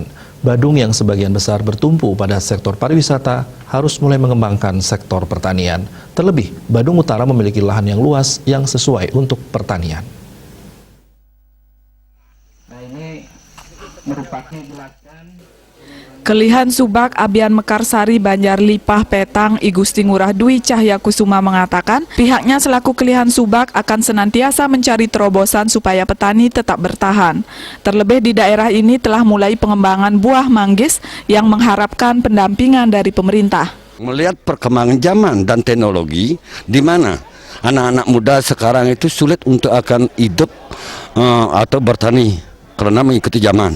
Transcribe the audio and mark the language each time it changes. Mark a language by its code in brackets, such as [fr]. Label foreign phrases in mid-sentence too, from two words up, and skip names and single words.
[id] Badung yang sebagian besar bertumpu pada sektor pariwisata harus mulai mengembangkan sektor pertanian. Terlebih, Badung Utara memiliki lahan yang luas yang sesuai untuk pertanian. Nah, ini merupakan jelaskan Kelihan Subak Abian Mekarsari Banjar Lipah Petang I Gusti Ngurah Dwi Cahyakusuma mengatakan pihaknya selaku Kelihan Subak akan senantiasa mencari terobosan supaya petani tetap bertahan. Terlebih di daerah ini telah mulai pengembangan buah manggis yang mengharapkan pendampingan dari pemerintah. Melihat perkembangan zaman dan teknologi di mana anak-anak muda sekarang itu sulit untuk akan hidup atau bertani karena mengikuti zaman.